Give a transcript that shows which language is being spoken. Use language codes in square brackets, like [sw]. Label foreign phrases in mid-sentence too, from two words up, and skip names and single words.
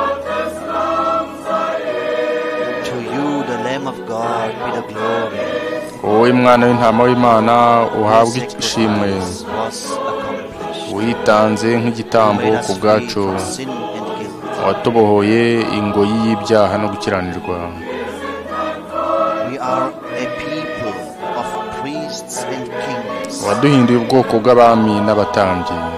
[en] To you, the Lamb of God, be the glory. [rw] wowe mwana w'intama w'Imana uhabwe ishimwe witanze nk'igitambo ku bwacu watubohoye ingoyi y'ibyaha no gukiranirwa. waduhinduye ubwoko bw'abami n'abatambyi.